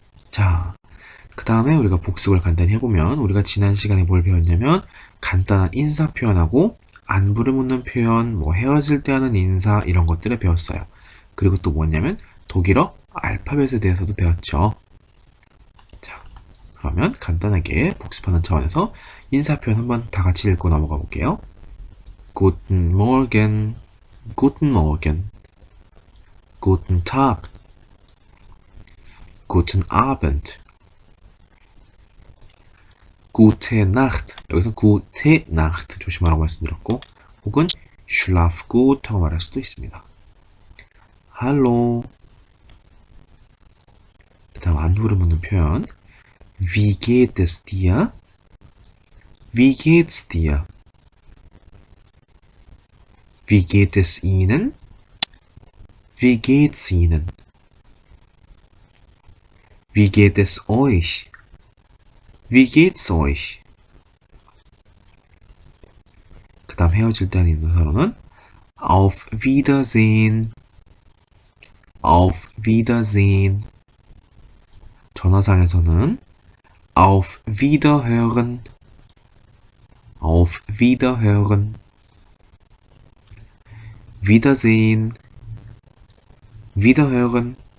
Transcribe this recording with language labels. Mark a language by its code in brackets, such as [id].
[ko] 자, 그 다음에 우리가 복습을 간단히 해보면 우리가 지난 시간에 뭘 배웠냐면 간단한 인사 표현하고 안부를 묻는 표현, 뭐 헤어질 때 하는 인사 이런 것들을 배웠어요. 그리고 또 뭐냐면 독일어 알파벳에 대해서도 배웠죠. 자, 그러면 간단하게 복습하는 차원에서 인사 표현 한번 다 같이 읽고 넘어가 볼게요. [de] Guten Morgen, Guten Morgen, Guten Tag, Guten Abend, Gute Nacht. [ko] 여기서 Gute Nacht 조심하라고 말씀드렸고, 혹은 [de] Schlaf gut [ko] 하고 말할 수도 있습니다. [de] Hallo. [ko] 그다음 안부를 묻는 표현. [de] Wie geht es dir? Wie geht's dir? Wie geht es Ihnen? Wie geht's Ihnen? Wie geht es euch? Wie geht's euch? [ko] 그 다음 헤어질 때 하는 인사로는 [de] Auf Wiedersehen, Auf Wiedersehen. [ko] 전화상에서는 [de] Auf Wiederhören, Auf Wiederhören. Wiedersehen, Wiederhören.